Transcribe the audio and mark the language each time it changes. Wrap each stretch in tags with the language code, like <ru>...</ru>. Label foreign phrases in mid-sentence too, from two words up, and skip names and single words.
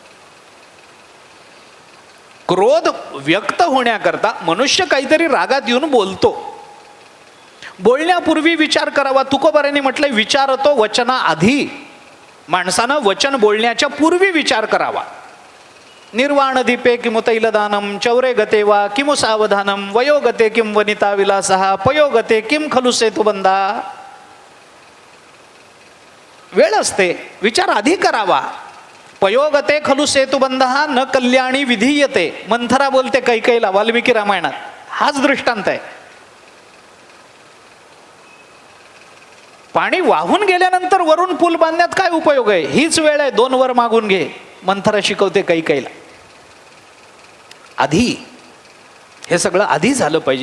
<mr>क्रोध व्यक्त होण्याकरता मनुष्य काहीतरी रागात येऊन बोलतो, बोलण्यापूर्वी विचार करावा. तुकोबारांनी म्हटलंय, विचारतो वचना आधी. माणसानं वचन बोलण्याच्या पूर्वी विचार करावा.</mr> <sa>निर्वाण दीपे किमु तैलदानम चौरे गते वा किमु सावधानम वयोगते किम वनिता विलासहा पयोगते किम खलु सेतुबंधा.</sa> <mr>वेळ असते, विचार आधी करावा.</mr> <sa>पयोगते खलु सेतुबंधा न कल्याणी विधीयते.</sa> <mr>मंथरा बोलते कैकेयीला वाल्मिकी रामायणात, हाच दृष्टांत आहे. पाणी वाहून गेल्यानंतर वरून पूल बांधण्यात काय उपयोग आहे? हीच वेळ आहे, 2 वर मागून घे. मंथरा शिकवते कैकेयीला. आधी हे सगळं आधी झालं पाहिजे.</mr>